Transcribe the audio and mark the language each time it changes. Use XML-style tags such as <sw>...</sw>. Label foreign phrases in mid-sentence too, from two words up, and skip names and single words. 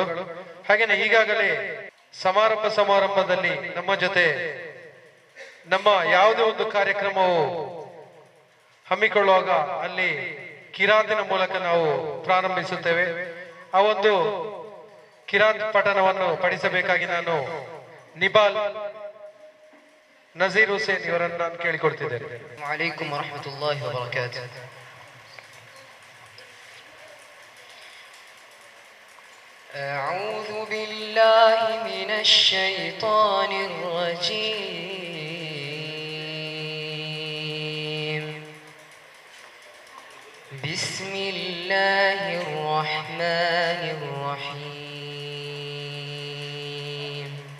<kn>ಹಾಗೆಯೇ ಈಗಾಗಲೇ ಸಮಾರಂಭದಲ್ಲಿ ನಮ್ಮ ಜೊತೆ ನಮ್ಮ ಯಾವುದೇ ಒಂದು ಕಾರ್ಯಕ್ರಮವು ಹಮ್ಮಿಕೊಳ್ಳುವಾಗ ಅಲ್ಲಿ ಕಿರಾತಿನ ಮೂಲಕ ನಾವು ಪ್ರಾರಂಭಿಸುತ್ತೇವೆ. ಆ ಒಂದು ಕಿರಾತ್ ಪಠಣವನ್ನು ಪಡಿಸಬೇಕಾಗಿ ನಾನು ನಿಬಾಲ್ ನಜೀರ್ ಹುಸೇನ್ ಇವರನ್ನು ನಾನು ಕೇಳಿಕೊಡ್ತಿದ್ದೇನೆ.</kn> <ar>وعليكم ورحمة الله وبركاته. أعوذ بالله من الشيطان الرجيم. بسم الله الرحمن الرحيم.</ar>